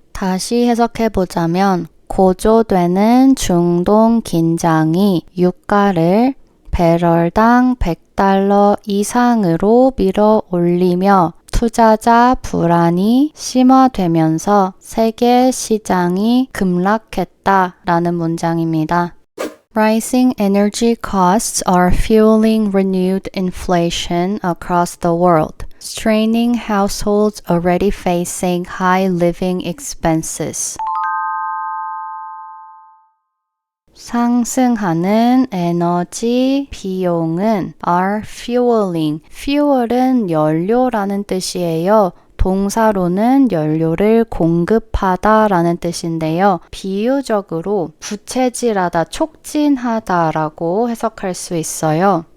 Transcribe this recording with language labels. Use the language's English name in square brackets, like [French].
[Korean] 다시 해석해보자면 고조되는 중동 긴장이 유가를 배럴당 100달러 이상으로 밀어 올리며 투자자 불안이 심화되면서 세계 시장이 급락했다라는 문장입니다. [English] Rising energy costs are fueling renewed inflation across the world, straining households already facing high living expenses. [Korean] 상승하는 에너지 비용은 [English] are fueling. [Korean] fuel은 연료라는 뜻이에요. 동사로는 연료를 공급하다 라는 뜻인데요. 비유적으로 부채질하다, 촉진하다 라고 해석할 수 있어요.